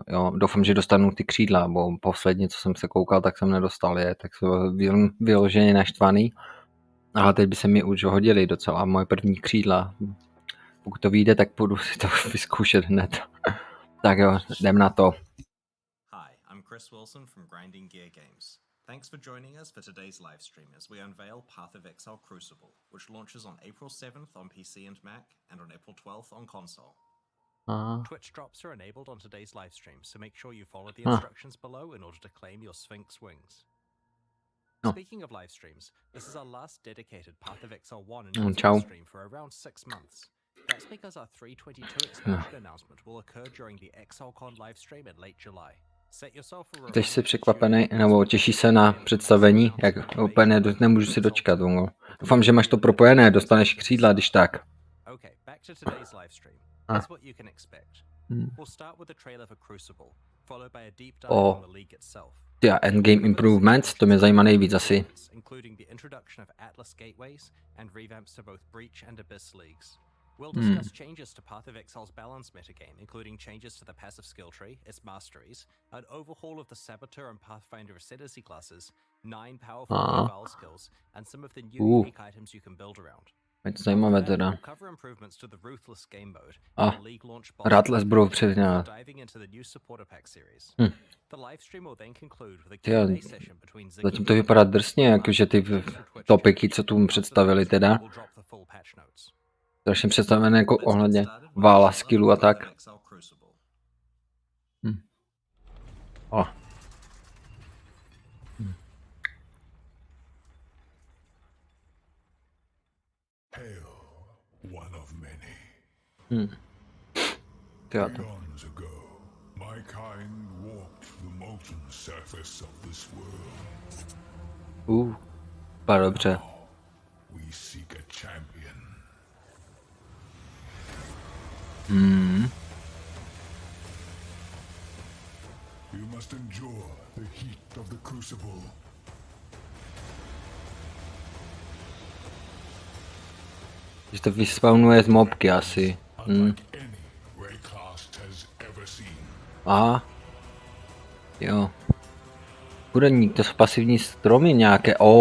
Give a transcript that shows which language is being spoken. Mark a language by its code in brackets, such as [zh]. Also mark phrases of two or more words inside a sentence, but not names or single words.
[cs] Jo. Doufám, že dostanu ty křídla, bo posledně, co jsem se koukal, tak jsem nedostal je, tak jsem vyloženě naštvaný. Ale teď by se mi už hodili docela moje první křídla. Pokud to vyjde, tak budu si to vyzkoušet hned. Tak jo, jdem na to. [en] Hi, I'm Chris Wilson from Grinding Gear Games. Thanks for joining us for today's live stream as we unveil Path of Exile Crucible, which launches on April 7th on PC and Mac and on April 12th on console. Twitch drops are enabled on today's live stream, so make sure you follow the instructions below in order to claim your Sphinx wings. Speaking of live streams, this is our last dedicated Path of Exile 1 and 2 stream for around 6 months. That's because our 322 expansion announcement will occur during the ExileCon live stream in late July. Set yourself a [cs] Jsi si překvapený, nebo těší se na představení? Jak úplně nemůžu si dočkat. Doufám, že máš to propojené, dostaneš křídla, když tak. [en] Okay, back to today's live stream. Here's what you can expect. We'll start with a trailer for Crucible, followed by a deep dive on the league itself. Endgame improvements, [cs] to mě zajímá nejvíc asi. [en] Including the introduction of Atlas gateways and revamps to both Breach and Abyss leagues. We'll discuss changes to Path of Exile's balance metagame, including changes to the passive skill tree, its masteries, an overhaul of the Saboteur and Pathfinder Ascendancy classes, 9 powerful Eval skills, and some of the new unique items you can build around. [cs] Zajímavé teda. [en] Cover improvements to the Ruthless game mode, League launch [cs] Ruthless budou předělat. [en] diving into the new supporter pack series. The live stream will then conclude with a Q&A session between Ziggy. [cs] Zatím to vypadá drsně, jakože ty topiky, co tu představili teda. Strašně představené jako ohledně vála, skillu a tak. [en] One of many. Eons ago, my kind walked the molten surface of this world. [cs] Dobře. [en] We seek a champion. You must endure the heat of the Crucible. [cs] Že to vyspawnuje z mobky asi. Aha. Jo. Kudeník, to jsou pasivní stromy nějaké.